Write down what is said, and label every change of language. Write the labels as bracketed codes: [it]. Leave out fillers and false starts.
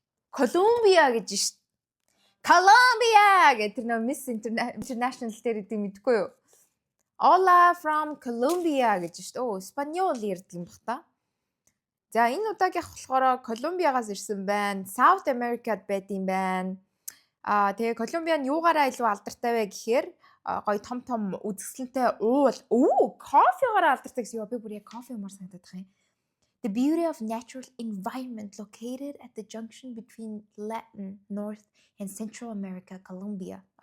[mn] Колумбия гэж шүү. Colombia гэх тэр нөө Miss International дээр гэдэг мэдгүй юу? [en] Hola from Colombia [mn] гэж шүү. Испаньол ярьдаг юм бах та. За энэ удаагийнх болохоор Колумбиагаас ирсэн байна. South America-д байд юм байна. Тэгээ Колумбия нь юугаараа илүү алдартай вэ гэхээр гоё том үзэсгэлэнтэй кофегаар алдартай гэсэн юм. Би бүр яг кофе юмар санагдаад байгаа юм. [en] The beauty of natural environment located at the junction between Latin, North and Central America, Colombia.